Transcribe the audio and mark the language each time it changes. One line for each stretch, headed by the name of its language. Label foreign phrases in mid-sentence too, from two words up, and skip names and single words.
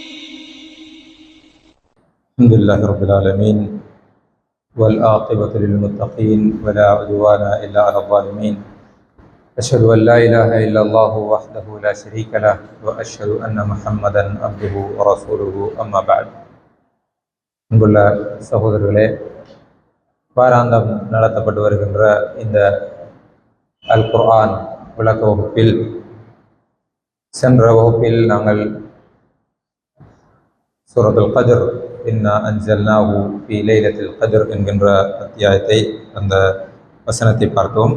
Arabic: الحمد لله رب العالمين والعاقبة للمتقين ولا عدوان إلا على الظالمين أشهد أن لا إله إلا الله وحده لا شريك له وأشهد أن محمدا عبده ورسوله أما بعد
Tamil: அன்புள்ள சகோதரர்களே, வாராந்தம் நடத்தப்பட்டு வருகின்ற இந்த அல் குர்ஆன் விளக்க வகுப்பில் சென்ற வகுப்பில் நாங்கள் சூரத்துல் கத்ர்
Arabic: إنا أنزلناه في ليلة القدر
Tamil: என்கின்ற அத்தியாயத்தை, அந்த வசனத்தை பார்த்தோம்.